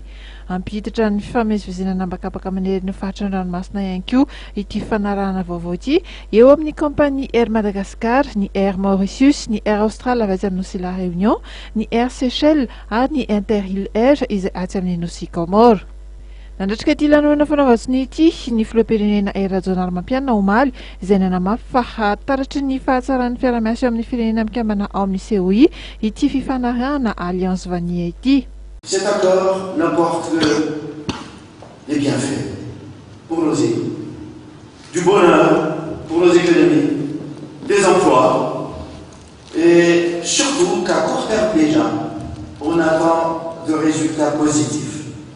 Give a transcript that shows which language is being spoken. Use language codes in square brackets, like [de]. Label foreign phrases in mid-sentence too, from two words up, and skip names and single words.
[mg] Ampiditra ny fifamezivezena anabakabaka manery ny faritry ny ranomasina ihany koa ity fifanarahana vaovao ity eo amin'ny kompania Air Madagascar, ny Air Mauritius, ny Air Austral avy atsy amin'ny nosy La Réunion, ny Air Seychelles ary ny Interhill Air izay atsy amin'ny nosy Comore. Nandratrika ity lanonana fanaovan-tsony ity ny filoham-pirenena Rajonary Mampianina omaly izay nanamafy fa hataratry ny fahatsaran'ny fiara-miasa eo amin'ny firenena mikambana ao amin'ny COI ity fifanarahana Alliance Vanille ity. [fr] Cet accord n'apporte que des bienfaits pour nos îles, du bonheur pour nos économies, des emplois et surtout qu'à court terme déjà, on attend de résultats positifs.